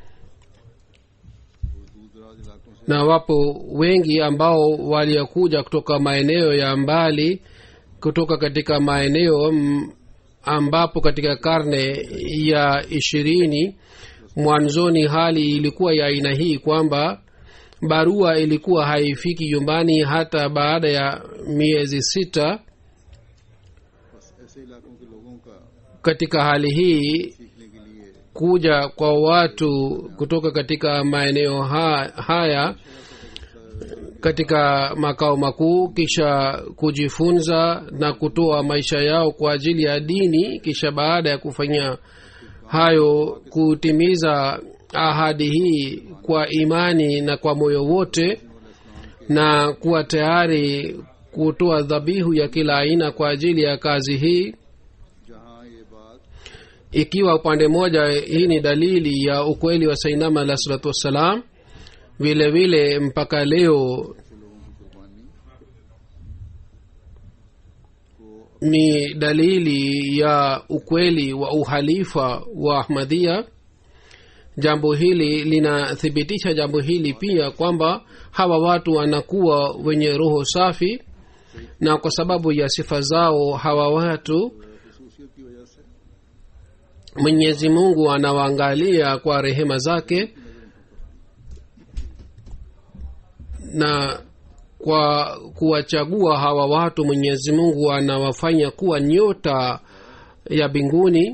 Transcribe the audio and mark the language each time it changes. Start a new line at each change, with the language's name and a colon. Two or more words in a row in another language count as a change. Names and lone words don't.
Swahili: Na wapo wengi ambao waliokuja kutoka maeneo ya mbali, kutoka katika maeneo ambapo katika karne ya 20 mwanzoni hali ilikuwa ya aina hii kwamba barua ilikuwa haifiki nyumbani hata baada ya miezi 6. katika hali hii
Urdu: سیکھنے کے لیے
Swahili: kuja kwa watu kutoka katika maeneo haya katika makao makuu, kisha kujifunza na kutoa maisha yao kwa ajili ya dini, kisha baada ya kufanya hayo kutimiza ahadi hii kwa imani na kwa moyo wote, na kuwa tayari kutoa dhabihu ya kila aina kwa ajili ya kazi hii.
Urdu: جہاں یہ بات
Swahili: Ikiwa upande mmoja hii ni dalili ya ukweli wa
Arabic: سيدنا عليه الصلاة والسلام,
Swahili: vile vile mpaka leo
Urdu: ایسے لوگوں کی قربانی کو
Swahili: ni dalili ya ukweli wa uhalifa wa Ahmadiyya. Jambo hili linathibitisha jambo hili pia, kwamba hawa watu wanakuwa wenye roho safi, na kwa sababu ya sifa zao hawa watu
Urdu: خصوصیت کی وجہ سے
Swahili: Mwenyezi Mungu anawaangalia kwa rehema zake, na kwa kuwachagua hawa watu Mwenyezi Mungu anawafanya kuwa nyota ya mbinguni.